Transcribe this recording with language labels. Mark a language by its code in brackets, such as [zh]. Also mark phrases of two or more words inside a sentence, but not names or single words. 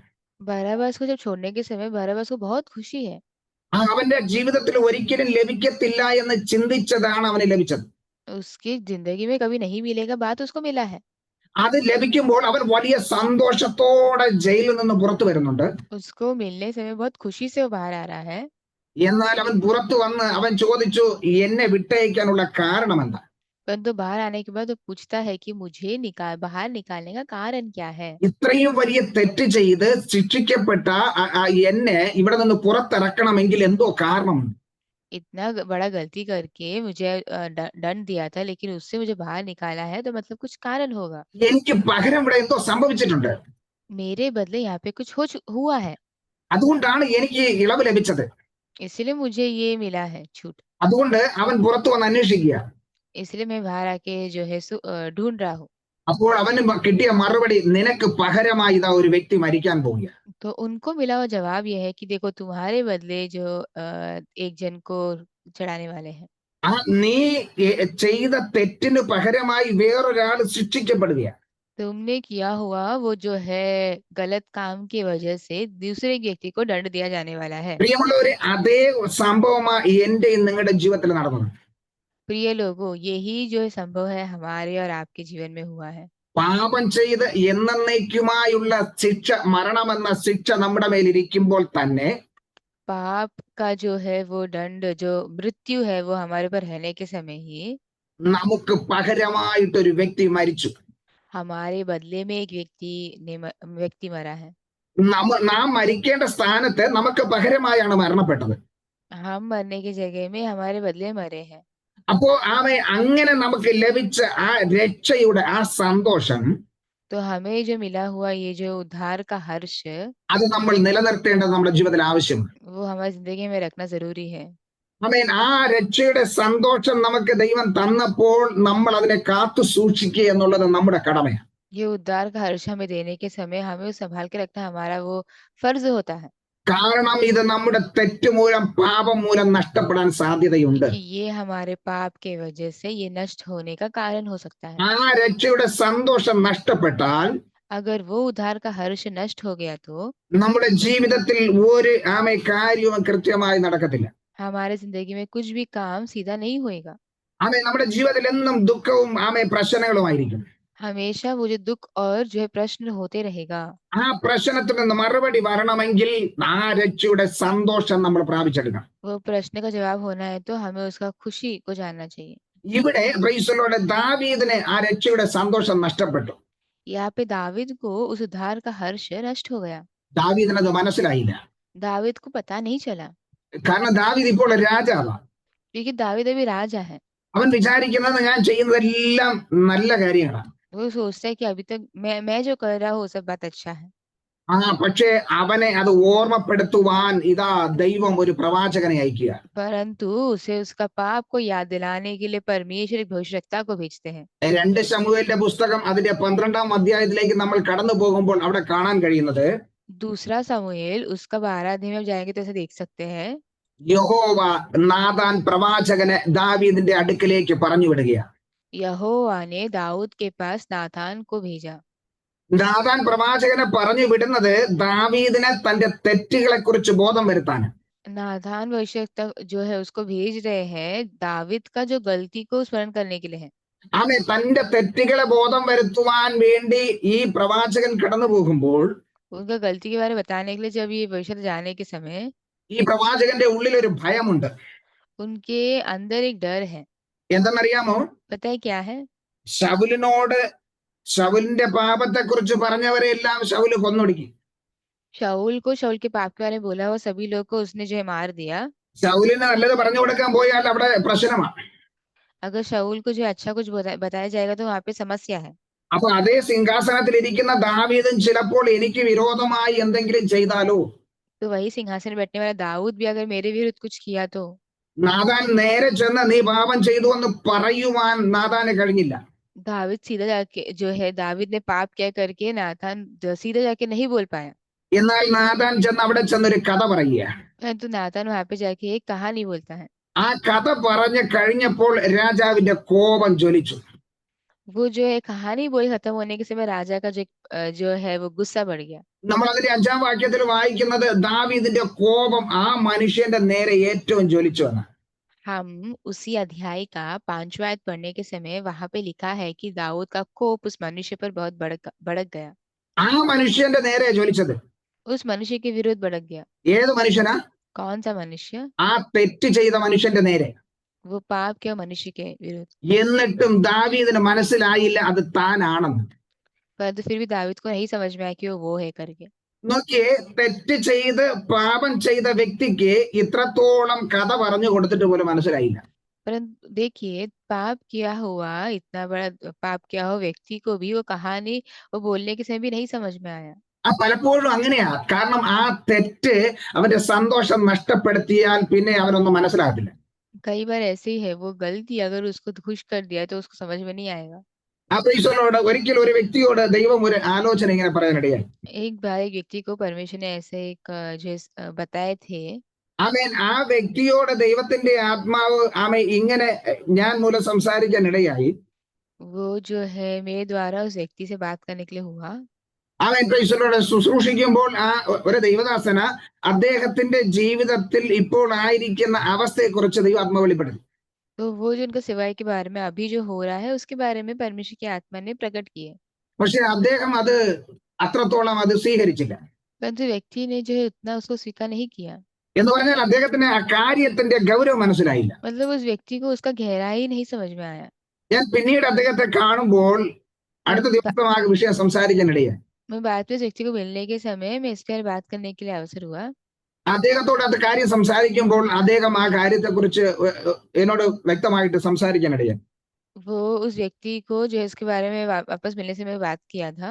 [hi] बराबास को जब छोड़ने के समय बराबास को बहुत खुशी है। [ml] അവന്റെ ജീവിതത്തിൽ ഒരിക്കലും ലഭിക്കത്തില്ല എന്ന് ചിന്തിച്ചതാണ് അവന് ലഭിച്ചത്. [hi] उसकी जिंदगी में कभी नहीं मिलेगा बात उसको मिला है। [ml] അത് ലഭിക്കുമ്പോൾ അവൻ വലിയ സന്തോഷത്തോടെ ജയിലിൽ നിന്ന് പുറത്തു വരുന്നുണ്ട്. [hi] उसको मिलने समय बहुत खुशी से वो बाहर आ रहा है। [ml] എന്നാൽ അവൻ പുറത്തു വന്ന് അവൻ ചോദിച്ചു എന്നെ വിട്ടയക്കാനുള്ള കാരണം എന്താ? [hi] परंतु बाहर आने के बाद वो पूछता है कि मुझे बाहर निकालने का कारण क्या है? [ml] ഇത്രയും വലിയ തെറ്റ് ചെയ്ത് ശിക്ഷിക്കപ്പെട്ട എന്നെ ഇവിടെ നിന്ന് പുറത്തിറക്കണമെങ്കിൽ എന്തോ കാരണമുണ്ട്. [hi] इतना बड़ा गलती करके मुझे दंड दिया था, लेकिन उससे मुझे बाहर निकाला है तो मतलब कुछ कारण होगा। [ml] എനിക്ക് പകരം ഇവിടെ എന്തോ സംഭവിച്ചിട്ടുണ്ട്. [hi] मेरे बदले यहाँ पे कुछ हुआ है, [ml] അതുകൊണ്ടാണ് എനിക്ക് ഇളവ് ലഭിച്ചത്. [hi] इसलिए मुझे ये मिला है छूट। [ml] അതുകൊണ്ട് അവൻ പുറത്തു വന്ന് അന്വേഷിക്കുക. [hi] इसलिए मैं बाहर आके जो है ढूंढ रहा हूँ। [ml] അപ്പോൾ അവന് കിട്ടിയ മറുപടി നിനക്ക് പകരമായി ഇതാ ഒരു വ്യക്തി മരിക്കാൻ പോവുക. [hi] तो उनको मिला हुआ जवाब यह है कि देखो तुम्हारे बदले जो एक जन को चढ़ाने वाले हैं। [ml] നീ ചെയ്ത തെറ്റിന് പകരമായി വേറൊരാൾ ശിക്ഷിക്കപ്പെടുക. [hi] तुमने किया हुआ वो जो है गलत काम की वजह से दूसरे व्यक्ति को दंड दिया जाने वाला है। [ml] പ്രിയമുള്ളവരെ അതേ സംഭവമാണ് എന്റെയും നിങ്ങളുടെ ജീവിതത്തിൽ നടന്നത്. [hi] प्रिय लोगों, यही जो संभव है हमारे और आपके जीवन में हुआ है। [ml] പാപം ചെയ്ത് എന്നേക്കുമായുള്ള ശിക്ഷ മരണമെന്ന ശിക്ഷ നമ്മുടെ മേലിരിക്കുമ്പോൾ തന്നെ [hi] पाप का जो है वो दंड जो मृत्यु है वो हमारे पर रहने के समय ही [ml] നമുക്ക് പകരമായിട്ടൊരു വ്യക്തി മരിച്ചു. [hi] हमारे बदले में एक व्यक्ति मरा है। [ml] നാം മരിക്കേണ്ട സ്ഥാനത്ത് നമുക്ക് പകരമായാണ് മരണപ്പെട്ടത്. [hi] हम मरने की जगह में हमारे बदले मरे हैं। [ml] അപ്പോ അങ്ങനെ നമുക്ക് ലഭിച്ച ആ രക്ഷയുടെ ആ സന്തോഷം [hi] तो हमें जो मिला हुआ ये जो उद्धार का हर्ष [ml] അത് നമ്മൾ നിലനിർത്തേണ്ടത് നമ്മുടെ ജീവിതത്തിൽ ആവശ്യമാണ്. [hi] वो हमारी जिंदगी में रखना जरूरी है। [ml] ആ രക്ഷയുടെ സന്തോഷം നമുക്ക് ദൈവം തന്നപ്പോൾ നമ്മൾ അതിനെ കാത്തു സൂക്ഷിക്കുക എന്നുള്ളത് നമ്മുടെ കടമയാണ്. [hi] ये उद्धार का हर्ष हमें देने के समय हमें संभाल के रखना हमारा वो फर्ज होता है। [ml] കാരണം ഇത് നമ്മുടെ തെറ്റ് മൂലം പാപം മൂലം നഷ്ടപ്പെടാൻ സാധ്യതയുണ്ട്. [hi] ये हमारे पाप के वजह से ये नष्ट होने का कारण हो सकता है। [ml] ആ രക്ഷയുടെ സന്തോഷം നഷ്ടപ്പെട്ടാൽ [hi] अगर वो उद्धार का हर्ष नष्ट हो गया तो [ml] നമ്മുടെ ജീവിതത്തിൽ ഒരു കാര്യവും കൃത്യമായി നടക്കത്തില്ല. [hi] हमारे जिंदगी में कुछ भी काम सीधा नहीं होएगा। [ml] നമ്മുടെ ജീവിതത്തിൽ എന്നും ദുഃഖവും പ്രശ്നങ്ങളുമായിരിക്കും. [hi] हमेशा वो जो दुख और जो है प्रश्न होते रहेगा। [ml] ആ പ്രശ്നത്തിൽ നിന്ന് മറുപടി വരണമെങ്കിൽ ആ രക്ഷയുടെ സന്തോഷം നമ്മൾ പ്രാപിച്ചെടുക്കണം. [hi] वो प्रश्न का जवाब होना है तो हमें उसका खुशी को जानना चाहिए। [ml] ഇവിടെ പ്രൈസലോടെ ദാവീദിനെ ആ രക്ഷയുടെ സന്തോഷം നഷ്ടപ്പെട്ടു. [hi] यहाँ पे दाविद को उस उद्धार का हर्ष नष्ट हो गया। [ml] ദാവീദിന് അത് മനസ്സിലായില്ല. [hi] दाविद को पता नहीं चला, [ml] കാരണം ദാവീദ് ഇപ്പോൾ രാജാവാണ്. [hi] क्योंकि दाविद अभी राजा है। [ml] അവൻ വിചാരിക്കുന്നത് ഞാൻ ചെയ്യുന്നതെല്ലാം നല്ല കാര്യങ്ങളാണ്. [hi] वो सोचता है कि अभी तक मैं जो कर रहा हूँ वो सब बात अच्छा है। [ml] പക്ഷേ അവനെ അത് ഓർമ്മപ്പെടുത്തുവാൻ ഇതാ ദൈവം ഒരു പ്രവാചകനെ അയക്കുക. [hi] परंतु उसे उसका पाप को याद दिलाने के लिए परमेश्वर एक भविष्यवक्ता को भेजते हैं। [ml] 2 ശമൂവേലിന്റെ പുസ്തകം അതിന്റെ 12-ാം അധ്യായത്തിലേക്ക് നമ്മൾ കടന്നു പോകുമ്പോൾ അവിടെ കാണാൻ കഴിയുന്നത് [hi] दूसरा समूएल उसका 12 अध्याय में जाएंगे तो ऐसे देख सकते हैं [ml] യഹോവ നാഥാൻ പ്രവാചകനെ ദാവീദിന്റെ അടുക്കലേക്ക് പറഞ്ഞു വിടുകയാണ്. [hi] यहोवा ने दाऊद के पास नाथान को भेजा. [ml] നാഥാൻ പ്രവാചകനെ പറഞ്ഞു വിടുന്നത് ദാവീദിനെ തന്റെ തെറ്റുകളെ കുറിച്ച് ബോധം വരുത്താൻ. [hi] नाथान भविष्यवक्ता जो है उसको भेज रहे हैं दाविद का जो गलती को स्मरण करने के लिए है. [ml] ആമേ തന്റെ തെറ്റുകളെ ബോധം വരുത്തുവാൻ വേണ്ടി ഈ പ്രവാചകൻ കടന്നു പോകുമ്പോൾ [hi] उनका गलती के बारे में बताने के लिए जब ये भविष्य जाने के समय [ml] ഈ പ്രവാചകന്റെ ഉള്ളിൽ ഒരു ഭയമുണ്ട്. [hi] उनके अंदर एक डर है. [ml] എന്തെന്നറിയാമോ? [hi] पता है क्या है? [ml] ശൗലിനോട് ശൗലിന്റെ പാപത്തെ കുറിച്ച് പറഞ്ഞവരെ എല്ലാം ശൗല് കൊന്നൊടുക്കി. [hi] शाऊल को शाऊल के पाप के बारे में बोला हुआ सभी लोग को उसने जो है मार दिया. [ml] ശൗലിന് നല്ലത് പറഞ്ഞു കൊടുക്കാൻ പോയാൽ അവിടെ പ്രശ്നമാണ്. [hi] अगर शाऊल को जो है अच्छा कुछ बताया जाएगा तो वहां पे समस्या है. [ml] അപ്പൊ അതേ സിംഹാസനത്തിൽ ഇരിക്കുന്ന ദാവീദും ചിലപ്പോൾ എനിക്ക് വിരോധമായി എന്തെങ്കിലും ചെയ്താലോ? [hi] तो वही सिंहासन में बैठने वाला दाऊद भी अगर मेरे विरुद्ध कुछ किया तो [ml] നാഥാൻ നേരെ ചെന്ന് നീ പാപം ചെയ്തു എന്ന് പറയുവാൻ നാഥാന് കഴിഞ്ഞില്ല. [hi] दाविद सीधा जाके जो है दाविद ने पाप क्या करके नाथान सीधा जाके नहीं बोल पाया. [ml] എന്നാൽ നാഥാൻ ചെന്ന് അവിടെ ചെന്നൊരു കഥ പറയുക. [hi] परंतु नाथान वहां पे जाके एक कहानी बोलता है. [ml] ആ കഥ പറഞ്ഞു കഴിഞ്ഞപ്പോൾ രാജാവിന്റെ കോപം ജ്വലിച്ചു. [hi] वो जो है कहानी बोली खत्म होने के समय राजा का जो है वो गुस्सा बढ़ गया. [ml] നമ്മൾ അതിന്റെ 5-ാം വാക്യത്തിൽ വായിക്കുന്നത് ദാവീദിന്റെ കോപം ആ മനുഷ്യന്റെ നേരെ ഏറ്റവും ജ്വലിച്ചു എന്ന്. [hi] हम उसी अध्याय का 5वां आयत पढ़ने के समय वहां पे लिखा है कि दाऊद का कोप उस मनुष्य पर बहुत भड़क गया. [ml] ആ മനുഷ്യന്റെ നേരെ ജ്വലിച്ചത് [hi] उस मनुष्य के विरुद्ध भड़क गया. [ml] ഏത് മനുഷ്യനാ? [hi] कौन सा मनुष्य? [ml] ആ തെറ്റ് ചെയ്ത മനുഷ്യന്റെ നേരെ. [hi] वो पाप के मनुष्य के विरुद्ध. [ml] എന്നിട്ടും ദാവീദിന് മനസ്സിലായില്ല അത് താനാണെന്ന്. [hi] परंतु फिर भी दाऊद को नहीं समझ में आया कि वो है करके. [ml] നോക്കിയേ, തെറ്റ് ചെയ്ത് പാപം ചെയ്ത വ്യക്തിക്ക് ഇത്രത്തോളം കഥ പറഞ്ഞു കൊടുത്തിട്ട് പോലും മനസ്സിലായില്ല. [hi] परंतु देखिए पाप किया हुआ इतना बड़ा पाप किया हुआ व्यक्ति को भी वो कहानी वो बोलने के समय भी नहीं समझ में आया. [ml] ആ പലപ്പോഴും അങ്ങനെയാ. കാരണം ആ തെറ്റ് അവന്റെ സന്തോഷം നഷ്ടപ്പെടുത്തിയാൽ പിന്നെ അവനൊന്നും മനസ്സിലാകത്തില്ല. [hi] कई बार ऐसे ही है, वो गलती अगर उसको खुश कर दिया तो उसको समझ में नहीं आएगा. [ml] അപ്പൊ ഈശോനോട് ഒരിക്കൽ ഒരു വ്യക്തിയോട് ദൈവം ഒരു ആലോചന ഇങ്ങനെ പറയാനിടയായി. [hi] एक बार एक व्यक्ति को परमेश्वर ने ऐसे एक जो बताए थे. [ml] ആമേൻ. ആ വ്യക്തിയോട് ദൈവത്തിന്റെ ആത്മാവ് ഇങ്ങനെ ഞാൻ മൂലം സംസാരിക്കാൻ ഇടയായി. [hi] वो जो है मेरे द्वारा उस व्यक्ति से बात करने के लिए हुआ. [ml] ആമേൻ. ഈശോനോട് ശുശ്രൂഷിക്കുമ്പോൾ ആ ഒരു ദൈവദാസന അദ്ദേഹത്തിന്റെ ജീവിതത്തിൽ ഇപ്പോൾ ആയിരിക്കുന്ന അവസ്ഥയെ കുറിച്ച് ദൈവാത്മാവ് വെളിപ്പെടുത്തി. [hi] तो वो जो उनका सेवाई के बारे में अभी जो हो रहा है उसके बारे में परमेश्वर की आत्मा ने प्रकट किए. [ml] പക്ഷെ അദ്ദേഹം അത് അത്രത്തോളം അത് സ്വീകരിച്ചില്ല. [hi] परंतु व्यक्ति ने जो है उतना उसको स्वीकार नहीं किया. [ml] എന്ന് പറഞ്ഞാൽ അദ്ദേഹത്തിന് ആ കാര്യത്തിന്റെ ഗൗരവം മനസ്സിലായില്ല. [hi] मतलब उस व्यक्ति को उसका गहराई नहीं समझ में आया. [ml] ഞാൻ പിന്നീട് അദ്ദേഹത്തെ കാണുമ്പോൾ അടുത്ത ദിവസം ആ വിഷയം സംസാരിക്കാനിടയായി. [hi] मैं बाद में उस व्यक्ति को मिलने के समय मैं इसके बारे में बात करने के लिए अवसर हुआ. [ml] അദ്ദേഹത്തോട് അത് കാര്യം സംസാരിക്കുമ്പോൾ അദ്ദേഹം ആ കാര്യത്തെ കുറിച്ച് എന്നോട് വ്യക്തമായിട്ട് സംസാരിക്കാനിടയായി. [hi] वो उस व्यक्ति को जो है इसके बारे में वापस मिलने से मैं बात किया था.